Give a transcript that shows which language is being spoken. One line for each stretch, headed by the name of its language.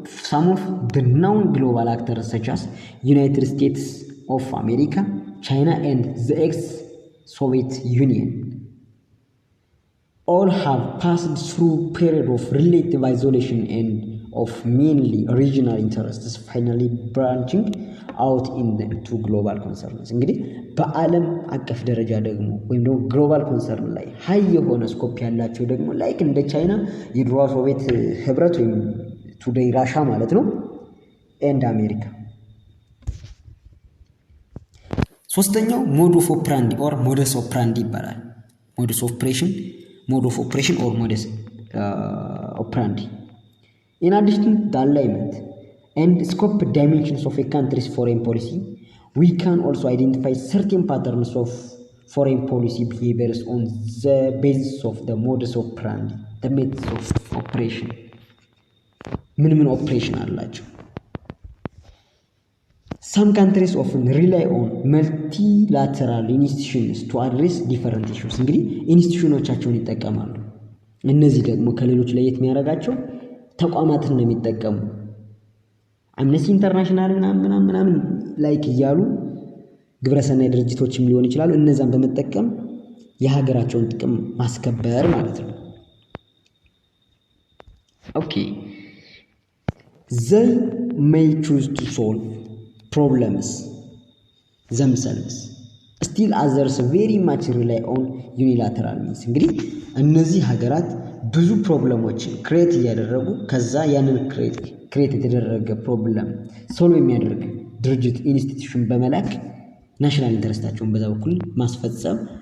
English: Some of the known global actors such as United States of America, China and the ex-Soviet Union all have passed through period of relative isolation and of mainly regional interests, finally branching out into global concerns.
Amharic: እንግዲህ በዓለም አቀፍ ደረጃ ደግሞ ወይም ደግሞ ግሎባል ኮንሰርን ላይ ሃይ የሆነ ስኮፕ ያላቸው ደግሞ ላይክ እንደ ቻይና የድሮ ሶቪየት ህብረት ወይም ቱዴይ ራሻ ማለት ነው ኤንድ አሜሪካ። ሶስተኛው ሞድ ኦፍ ኦፕራንዲ ኦር ሞደስ ኦፕራንዲ ይባላል። ሞደስ ኦፕሬሽን
English: mode of operation or modus operandi. In addition to the alignment and scope dimensions of a country's foreign policy, we can also identify certain patterns of foreign policy behaviors on the basis of the modus operandi, the methods of operation. Minimum operation
Amharic: አላቸው።
English: Some countries often rely on multilateral institutions to address different issues.
Amharic: እንግዲህ ኢንስቲትዩሽኖቻቸውን ይጠቀማሉ። እነዚህ ደግሞ ከሌሎች ለየት የሚያደርጋቸው ተቋማትን ነው የሚጠቀሙ። አምነስቲ ኢንተርናሽናል ምናምን ላይክ እያሉ ግብረሰናይ ድርጅቶችም ሊሆን ይችላሉ። እነዛን በመጠቀም የሀገራቸውን ጥቅም ማስከበር ማለት ነው። ኦኬ
English: they may choose to solve problems themselves. Still others very much rely on unilateral means.
Amharic: እንግዲህ እነዚህ ሀገራት ብዙ ፕሮብለሞችን ክሬት እያደረጉ ከዛ ያንን ክሬት የተደረገ ፕሮብለም ሶልቭ የሚያደርግ ድርጅት ኢንስቲትዩሽን በመላክ ናሽናል ኢንተረስታቸውን በዛ በኩል ማስፈጸም